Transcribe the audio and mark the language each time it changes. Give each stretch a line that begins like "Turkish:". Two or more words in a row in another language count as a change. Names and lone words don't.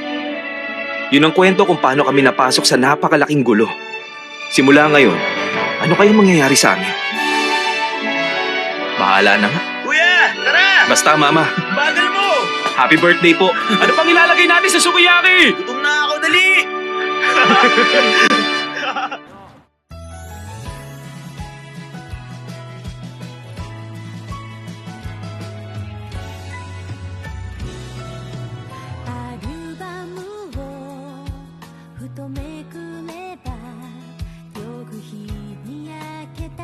Filipino: Yun ang kwento kung paano kami napasok sa napakalaking gulo. Simula ngayon, ano kayang mangyayari sa amin? Bahala na nga. Kuya! Tara! Basta, Mama. Bagal mo!
English: Happy birthday po.
Filipino: Ano pang ilalagay natin sa sukiyaki? Gutom na ako, dali!
Japanese: アルバムをふとめくれば翌日に焼けた